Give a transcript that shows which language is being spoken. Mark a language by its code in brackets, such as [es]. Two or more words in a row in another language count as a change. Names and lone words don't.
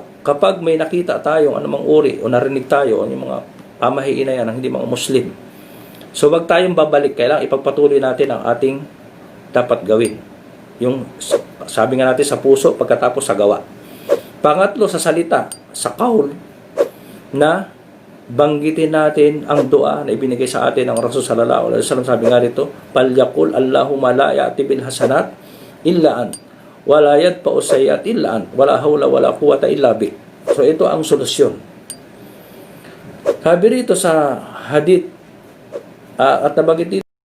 [tl] Kapag may nakita tayong anumang uri o narinig tayo o yung mga pamahiin na yan ng hindi mga Muslim, so wag tayong babalik, kailangan ipagpatuloy natin ang ating dapat gawin. Yung sabi nga natin sa puso, pagkatapos sa gawa. Pangatlo, sa salita, sa qaul, na banggitin natin ang dua na ibinigay sa atin ng Rasul [ar] صلى الله عليه وسلم. [tl] Sabi nga dito, [ar] فليقل اللهم لا يأتي بالحسنات إلا أن ولا يدفع السيئات إلا أن ولا حول ولا قوة إلا بك. [tl] So ito ang solusyon. Sabi rito sa hadith, at nabanggit dito